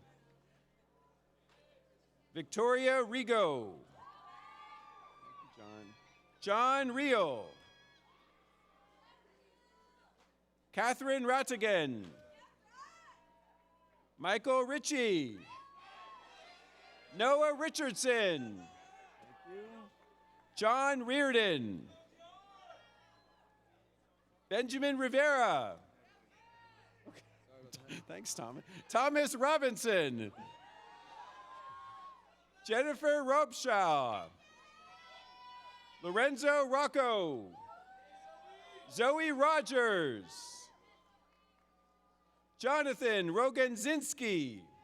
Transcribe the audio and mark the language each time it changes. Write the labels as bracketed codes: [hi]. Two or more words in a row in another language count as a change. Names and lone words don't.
[en] Victoria Rigo. John Reel. Catherine Rattigan. Michael Ritchie. Noah Richardson. John Reardon. Benjamin Rivera. Okay. Thanks, Thomas. Thomas Robinson. Jennifer Robshaw. Lorenzo Rocco. Zoe Rogers. Jonathan Roganzinski.